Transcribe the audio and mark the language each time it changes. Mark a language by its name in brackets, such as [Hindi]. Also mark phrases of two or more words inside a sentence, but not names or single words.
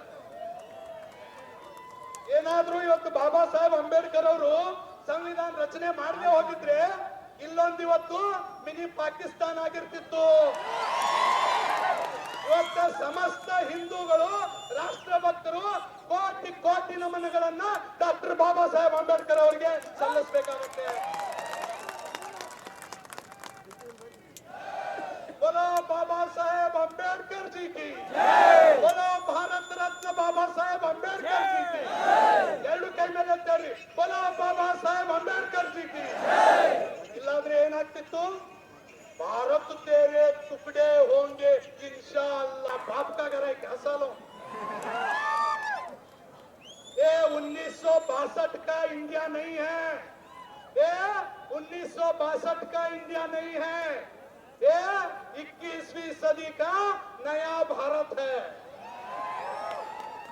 [Kannada] ಏನಾದ್ರೂ ಇವತ್ತು ಬಾಬಾ ಸಾಹೇಬ್ ಅಂಬೇಡ್ಕರ್ ಅವರು ಸಂವಿಧಾನ ರಚನೆ ಮಾಡದೆ ಹೋಗಿದ್ರೆ ಇಲ್ಲೊಂದು ಇವತ್ತು ಮಿನಿ ಪಾಕಿಸ್ತಾನ ಆಗಿರ್ತಿತ್ತು. ಇವತ್ತು ಸಮಸ್ತ ಹಿಂದೂಗಳು, ರಾಷ್ಟ್ರಭಕ್ತರು ಕೋಟಿ ಕೋಟಿ ನಮನಗಳನ್ನ ಡಾಕ್ಟರ್ ಬಾಬಾ ಸಾಹೇಬ್ ಅಂಬೇಡ್ಕರ್ ಅವರಿಗೆ ಸಲ್ಲಿಸಬೇಕಾಗುತ್ತೆ. [Hindi] बोलो बाबा साहेब अंबेडकर जी की, बोलो भारत रत्न बाबा साहेब अंबेडकर जी की. [Kannada] ಎರಡು ಕೈ ಮೇಲೆ ಎತ್ತಿ, [Hindi] बोलो बाबा साहेब अंबेडकर जी की. [Kannada] ಇಲ್ಲಾಂದ್ರೆ ಏನಾಗ್ತಿತ್ತು, [Hindi] भारत तेरे टुकड़े होंगे इंशाअल्लाह. बाप का घर है क्या सालों. ये 1962 का इंडिया नहीं है, ये 1962 का इंडिया नहीं है, ये 21वीं सदी का नया भारत है.